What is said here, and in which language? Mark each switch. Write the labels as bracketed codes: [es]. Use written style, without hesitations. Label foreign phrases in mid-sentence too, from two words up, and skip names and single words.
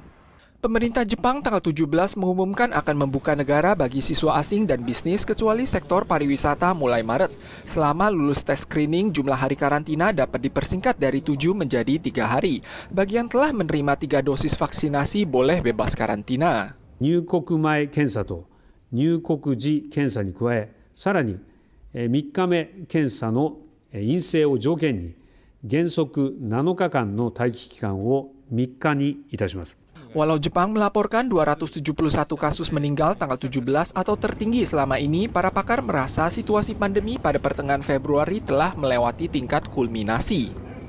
[id] Pemerintah Jepang tanggal 17 mengumumkan akan membuka negara bagi siswa asing dan bisnis kecuali sektor pariwisata mulai Maret. Selama lulus tes screening, jumlah hari karantina dapat dipersingkat dari 7 menjadi 3 hari. Bagi yang telah menerima 3 dosis vaksinasi boleh bebas karantina. [ja] 入国前検査と入国時検査に加え、さらに3日目検査の陰性を条件に原則7日間の待機期間を3日にいたします。 [id] Walau Jepang melaporkan 271 kasus meninggal tanggal 17 atau tertinggi selama ini, para pakar merasa situasi pandemi pada pertengahan Februari telah melewati tingkat kulminasi.